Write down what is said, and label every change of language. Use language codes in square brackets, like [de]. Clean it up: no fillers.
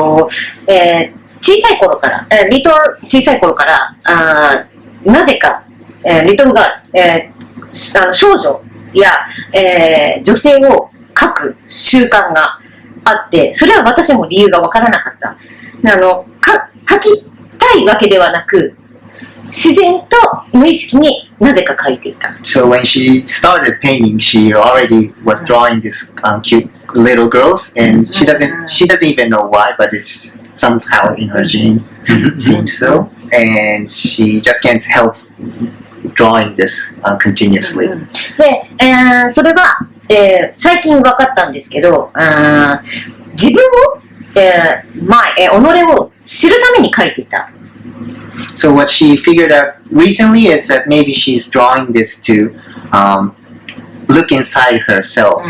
[ja] 小さい頃からなぜかリトルガール、少女や女性を描く習慣があって、それは私も理由がわからなかった。描きたいわけではなく、自然と無意識になぜか描いていた。 [en] So when she started painting, she already was drawing these cute little girls, and she doesn't even know why, but it's somehow in her gene, seems so, and she just can't help drawing this continuously. [ja] で、それは、最近分かったんですけど、自分を、己を知るために描いていた。 [en] So what she figured out recently is that maybe she's drawing this to look inside herself.